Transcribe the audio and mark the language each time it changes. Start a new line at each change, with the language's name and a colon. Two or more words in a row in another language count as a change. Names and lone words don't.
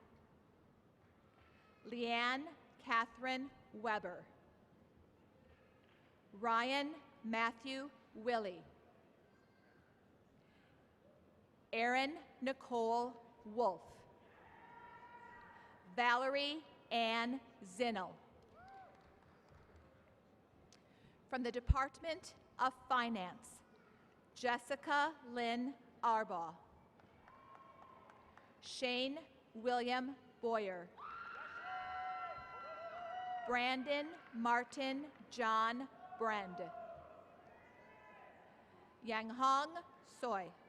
English: Leanne Catherine Weber. Ryan Matthew Willie. Erin Nicole Wolf. Valerie Ann Zinnel. From the Department of Finance, Jessica Lynn Arbaugh. Shane William Boyer. Brandon Martin John Brend. Yanghong Soy.